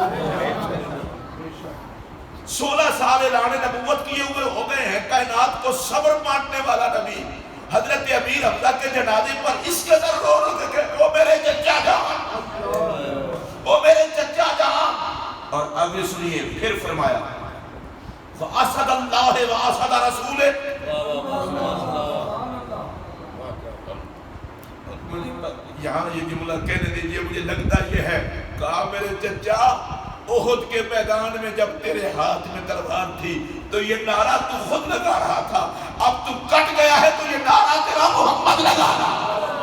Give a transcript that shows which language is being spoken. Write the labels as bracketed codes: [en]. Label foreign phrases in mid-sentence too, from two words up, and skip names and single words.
[ur] 16 سال اعلان نبوت کیے ہوئے ہو گئے ہیں. کائنات کو صبر بانٹنے والا نبی حضرت امیر حمزہ کے جنازے پر اس قدر رو رو کے کہ او میرے چچا جان، او میرے چچا جان. اور آگے سنیے پھر فرمایا [ar] فَأَسَدَ اللَّهِ وَأَسَدَ رَسُولِهِ. [ur] یہاں یہ جملہ کہنے دیجئے، مجھے لگتا یہ ہے کہا میرے چچا احد کے میدان میں جب تیرے ہاتھ میں تلوار تھی تو یہ نعرہ تو خود لگا رہا تھا، اب تو کٹ گیا ہے تو یہ نعرہ تیرا محمد لگا رہا.